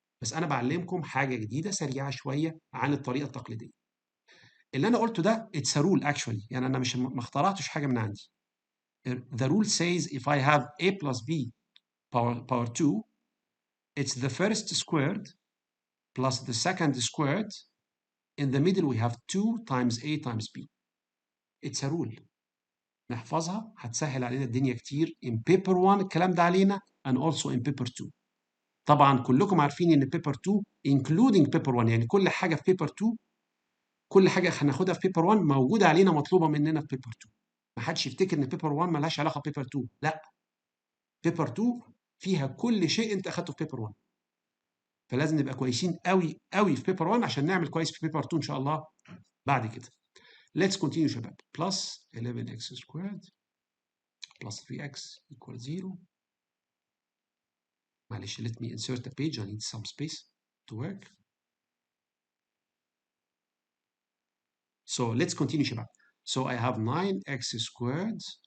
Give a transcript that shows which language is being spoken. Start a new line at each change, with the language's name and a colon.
Arabic: بس أنا بعلمكم حاجة جديدة سريعة شوية عن الطريقة التقليدية. اللي أنا قلته ده
English: it's a rule actually.
Arabic: يعني أنا مش ما اخترعتش حاجة من عندي.
English: The rule says if I have a plus b power 2, it's the first squared plus the second squared. In the middle we have 2 times a times b. It's a rule.
Arabic: نحفظها هتسهل علينا الدنيا كتير.
English: In paper 1
Arabic: الكلام ده علينا
English: and also in paper 2.
Arabic: طبعا كلكم عارفين ان paper 2 including paper 1 يعني كل حاجة في paper 2 كل حاجة هناخدها في paper 1 موجودة علينا مطلوبة مننا في paper 2. ما حدش يفتكر ان paper 1 ملهاش علاقة ب paper 2. لا. paper 2 فيها كل شيء انت اخدته في paper 1. فلازم نبقى كويسين قوي قوي في paper 1 عشان نعمل كويس في paper 2 ان شاء الله بعد كده.
English: Let's continue شباب. Plus 11x squared plus 3x equals 0. معلش let me insert a page. I need some space to work. So let's continue شباب. So I have 9x squared.